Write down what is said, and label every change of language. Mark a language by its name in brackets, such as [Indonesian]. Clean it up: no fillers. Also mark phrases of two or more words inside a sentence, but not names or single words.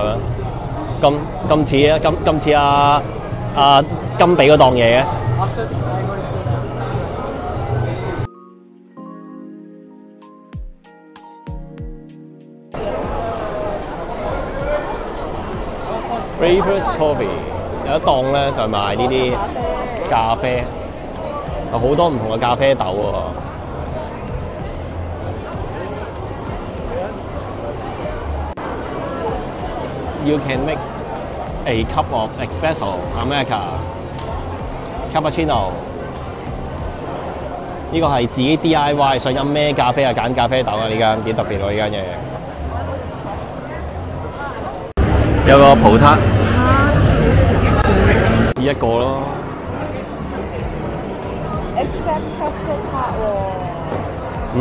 [Cantonese] 係咩？今次阿金比嗰檔嘢嘅。Breakfast Coffee 有一檔咧就賣呢啲咖啡，有好多唔同嘅咖啡豆喎。 [English] You can make a cup of espresso, America, cappuccino。 [Cantonese] 呢個係自己 DIY， 想飲咩咖啡啊，揀咖啡豆啊！呢間幾特別喎，呢間嘢。有個葡撻，試一個咯。 [English] Except custard tart 喎